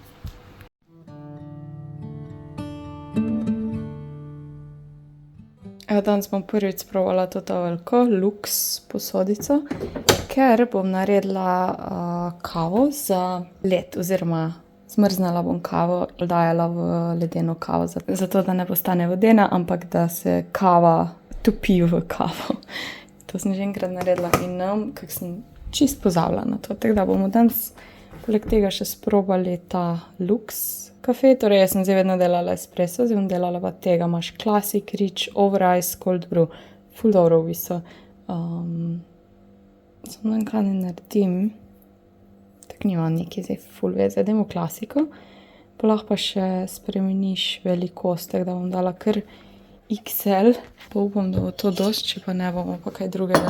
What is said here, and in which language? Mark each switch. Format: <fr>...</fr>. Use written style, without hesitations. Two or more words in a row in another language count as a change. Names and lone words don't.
<sl>Danes bom prvič sprovala to veliko luks posodico, ker bom naredila kavo za led, oziroma zmrznala bom kavo in dajala v ledeno kavo, zato da ne postane vodena, ampak da se kava topi v kavo. To sem že enkrat naredila in kako sem čist pozabila na to, tako da bomo danes poleg tega še sprobali ta luks kafe, torej jaz sem zdaj vedno delala espresso, zdaj bom delala pa tega, imaš</sl> <en>classic, rich, over ice, cold brew,</en> <sl>ful dobro v bistvu. Samo kaj ne naredim, tako nima nekaj zdaj ful veze, dajmo klasiko, pa lahko pa še spremeniš velikost, tako da bom dala kar XL, pa upam, da bo to dosti, če pa ne bomo pa kaj drugega.</sl>